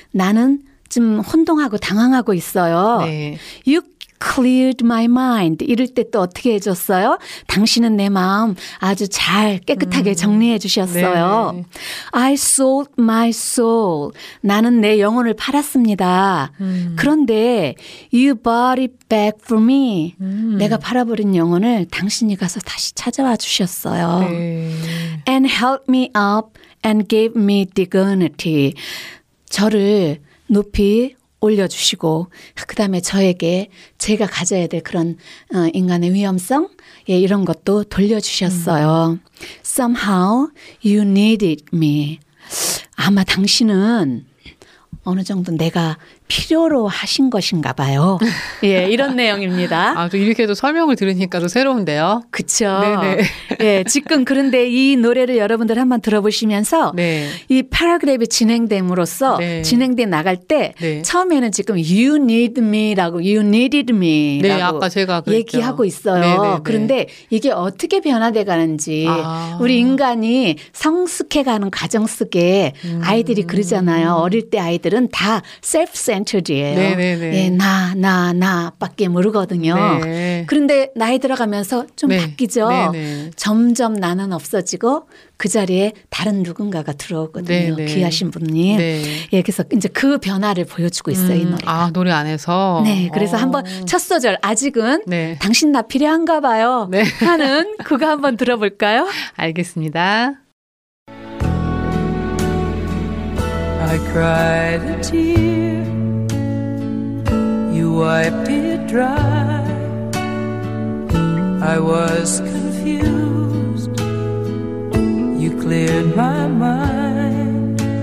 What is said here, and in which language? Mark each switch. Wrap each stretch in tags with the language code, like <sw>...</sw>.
<ko>나는 좀 혼동하고 당황하고 있어요. 네.</ko> <en>You cleared my mind.</en> <ko>이럴 때 또 어떻게 해줬어요? 당신은 내 마음 아주 잘 깨끗하게 정리해 주셨어요. 네.</ko> <en>I sold my soul.</en> <ko>나는 내 영혼을 팔았습니다. 그런데</ko> <en>you bought it back for me.</en> <ko>내가 팔아버린 영혼을 당신이 가서 다시 찾아와 주셨어요. 네.</ko> <en>And helped me up and gave me dignity.</en> <ko>저를 높이 올려주시고 그 다음에 저에게 제가 가져야 될 그런 인간의 위험성 예, 이런 것도 돌려주셨어요.</ko> <en>Somehow you needed me.</en> <ko>아마 당신은 어느 정도 내가 필요로 하신 것인가 봐요. 예, 이런 내용입니다. 아, 또 이렇게 또 설명을 들으니까 또 새로운데요. 그렇죠. 예, 지금 그런데 이 노래를 여러분들 한번 들어보시면서 네. 이 파라그랩이 진행됨으로써 네. 진행돼 나갈 때 네. 처음에는 지금 you need me라고 you needed me라고 네, 아까 제가 얘기하고 있어요. 네네네. 그런데 이게 어떻게 변화돼 가는지 우리 인간이 성숙해가는 과정 속에 아이들이 그러잖아요. 어릴 때 아이들은 다 self 센터드예요. 예, 나 밖에 모르거든요. 네. 그런데 나이 들어가면서 좀 네. 바뀌죠. 네네. 점점 나는 없어지고 그 자리에 다른 누군가가 들어오거든요. 네네. 귀하신 분이. 네. 예, 그래서 이제 그 변화를 보여주고 있어요. 이 노래가. 아, 노래 안에서. 네. 그래서 한번 첫 소절 아직은 네. 당신 나 필요한가 봐요 네. 하는 그거 한번 들어볼까요? 알겠습니다.</ko> <en>I cried a tear, you wiped it dry. I was confused, you cleared my mind.</en>